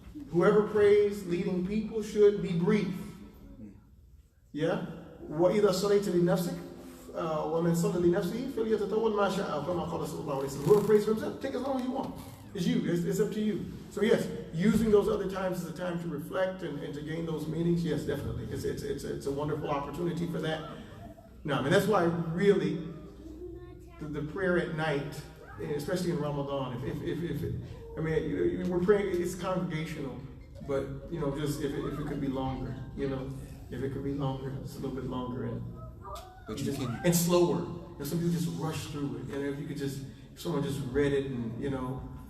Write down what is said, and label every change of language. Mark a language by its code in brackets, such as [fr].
[en] Whoever prays leading people should be brief. Yeah? [ar] وإذا صليت لنفسك ومن صلى لنفسه فليتطول ما شاء كما قال صلى الله عليه وسلم. [en] Whoever prays for himself, take as long as you want. It's you. It's up to you. So yes, using those other times as a time to reflect and to gain those meanings, yes, definitely. It's a wonderful opportunity for that. No, I mean, that's why really the prayer at night, especially in Ramadan, if we're praying, it's congregational, but you know, just if it could be longer, you know, if it could be longer, it's a little bit longer and slower. You know, some people just rush through it, and if someone just read it and, you know,